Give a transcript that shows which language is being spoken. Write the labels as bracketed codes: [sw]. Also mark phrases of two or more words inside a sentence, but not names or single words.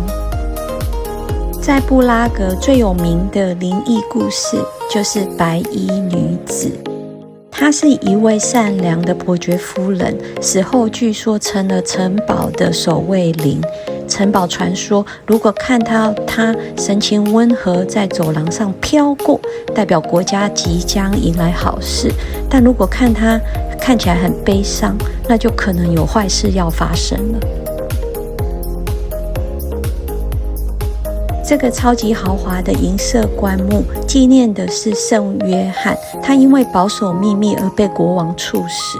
[zh] 在布拉格最有名的靈異故事就是白衣女子。她是一位善良的伯爵夫人，死後據說成了城堡的守衛靈。城堡傳說，如果看到她神情溫和在走廊上飄過，代表國家即將迎來好事；但如果看她看起來很悲傷，那就可能有壞事要發生了。這個超級豪華的銀色棺木紀念的是聖約翰，他因為保守秘密而被國王處死。